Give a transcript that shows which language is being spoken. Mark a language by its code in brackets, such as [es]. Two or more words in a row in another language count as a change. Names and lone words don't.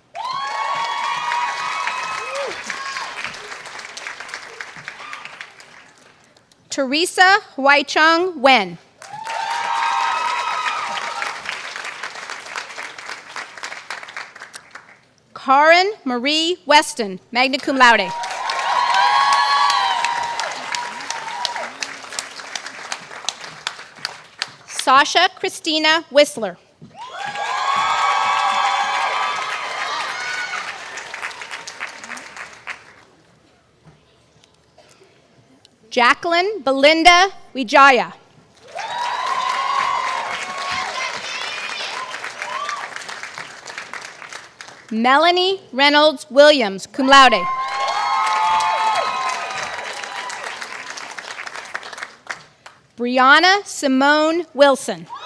[en] Teresa Huaichung Wen. Karen Marie Weston, [la] magna cum laude. [en] Sasha Christina Whistler. Jacqueline Belinda Wijaya. Melanie Reynolds Williams, [la] cum laude. [en] Brianna Simone Wilson.